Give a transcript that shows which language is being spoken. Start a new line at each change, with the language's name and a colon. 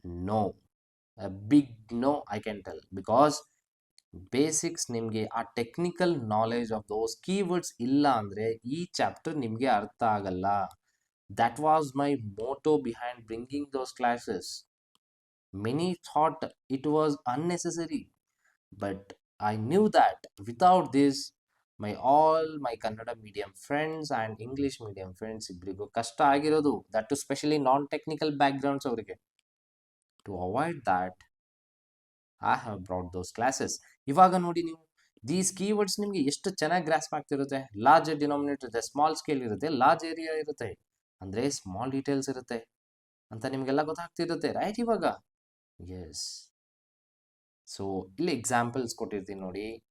English: No, big no I can tell.
Kannada: Because basics ನಿಮಗೆ ಆ technical knowledge of those keywords ಇಲ್ಲ ಅಂದರೆ ಈ ಚಾಪ್ಟರ್ ನಿಮಗೆ ಅರ್ಥ ಆಗಲ್ಲ.
English: That was my motto behind bringing those classes. Many thought it was unnecessary, but I knew that without this, all my Kannada medium friends and English medium friends
Kannada: ಇಬ್ಬರಿಗೂ ಕಷ್ಟ ಆಗಿರೋದು.
English: that too specially non technical backgrounds
Kannada: ಅವರಿಗೆ.
English: To avoid that, I have brought those classes.
Kannada: ಇವಾಗ ನೋಡಿ ನೀವು, these keywords ನಿಮಗೆ ಎಷ್ಟು ಚೆನ್ನಾಗಿ ಗ್ರಾಸ್ಪ್ ಆಗ್ತಿರುತ್ತೆ. ಲಾರ್ಜ್ ಡಿನಾಮಿನೇಟರ್ ಇರುತ್ತೆ, ಸ್ಮಾಲ್ ಸ್ಕೇಲ್ ಇರುತ್ತೆ, ಲಾರ್ಜ್ ಏರಿಯಾ ಇರುತ್ತೆ, ಅಂದರೆ ಸ್ಮಾಲ್ ಡೀಟೇಲ್ಸ್ ಇರುತ್ತೆ ಅಂತ ನಿಮಗೆಲ್ಲ ಗೊತ್ತಾಗ್ತಿರುತ್ತೆ, ರೈಟ್? ಇವಾಗ ಎಸ್. ಸೊ ಇಲ್ಲಿ ಎಕ್ಸಾಂಪಲ್ಸ್ ಕೊಟ್ಟಿರ್ತೀನಿ ನೋಡಿ.